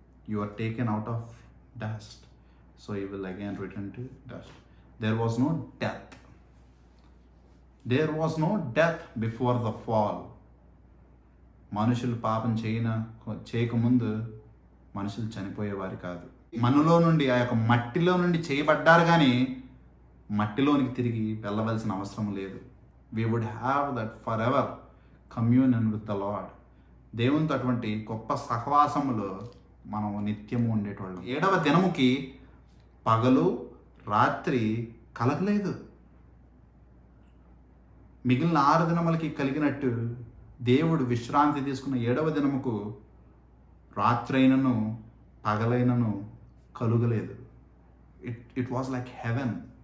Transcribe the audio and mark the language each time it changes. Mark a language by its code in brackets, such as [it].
[en] You are taken out of dust, so you will again return to dust. There was no death. There was no death before the fall. [te] మనుషులు పాపం చేయకముందు మనుషులు చనిపోయేవారు కాదు. మనలో నుండి ఆ యొక్క మట్టిలో నుండి చేయబడ్డారు, కానీ మట్టిలోనికి తిరిగి వెళ్ళవలసిన అవసరం లేదు. [en] We would have that forever communion with the Lord. [te] దేవునితో అటువంటి గొప్ప సహవాసములో మనం నిత్యము ఉండేటోళ్ళం. 7వ దినముకి పగలు రాత్రి కలగలేదు. మిగిలిన 6 దినములకి కలిగినట్టు దేవుడు విశ్రాంతి తీసుకున్న 7వ దినముకు రాత్రైనను పగలైనను కలుగలేదు. [en] It was like heaven.